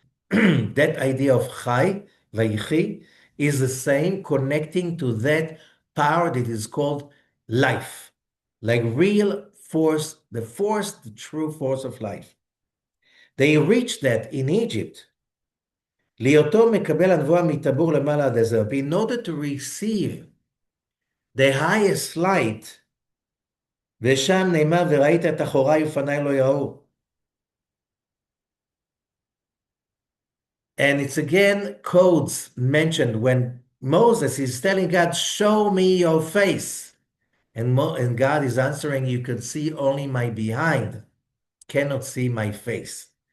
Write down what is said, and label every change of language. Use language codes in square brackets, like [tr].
[en] That idea of chai, VaYehi, is the same, connecting to that power that is called life, like real force, the true force of life. They reached that in Egypt. [he] להיותו מקבל הנבואה מטבור למעלה עד הזרע. [en] In order to receive the highest light, [he] ושם נאמר וראית את אחוריי ופניי לא יראו. [en] And it's again codes mentioned when Moses is telling God, show me your face. And God is answering, you can see only my behind, cannot see my face.